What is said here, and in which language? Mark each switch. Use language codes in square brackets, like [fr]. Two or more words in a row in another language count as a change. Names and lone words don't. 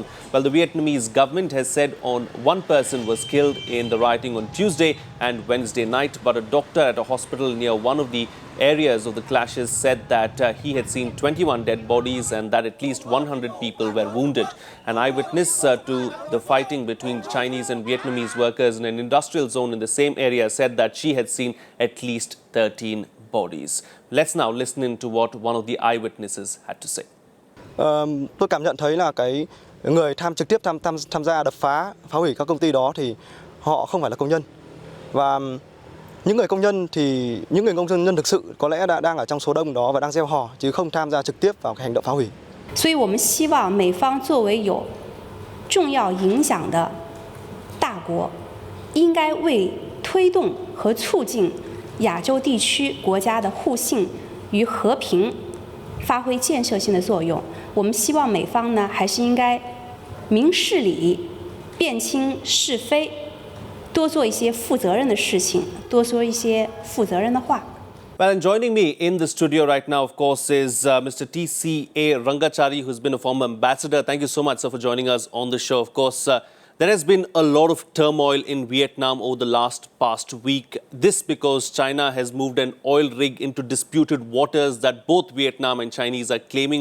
[en] Well, the Vietnamese government has said one person was killed in the rioting on Tuesday and Wednesday night, but a doctor at a hospital near one of the areas of the clashes said that he had seen 21 dead bodies and that at least 100 people were wounded. An eyewitness to the fighting between Chinese and Vietnamese workers in an industrial zone in the same area said that she had seen at least 13 bodies. Let's now listen in to what one of the eyewitnesses had to say. [vi] Tôi cảm nhận thấy là cái người trực tiếp tham gia đập phá hủy các công ty đó thì họ không phải là công nhân, và những người công nhân thực sự có lẽ đang ở trong số đông đó và đang gieo hò chứ không tham gia trực tiếp vào cái hành động phá hủy. [zh] 所以我们希望美方作为有重要影响的大国，应该为推动和促进亚洲地区国家的互信与和平发挥建设性的作用。我们希望美方呢，还是应该明事理，辨清是非，多做一些负责任的事情，多说一些负责任的话。 [en] Well, and joining me in the studio right now, of course, is Mr TCA Rangachari, who's been a former ambassador. Thank you so much, sir, for joining us on the show. Of course, there has been a lot of turmoil in Vietnam over the past week. This because China has moved an oil rig into disputed waters that both Vietnam and Chinese are claiming.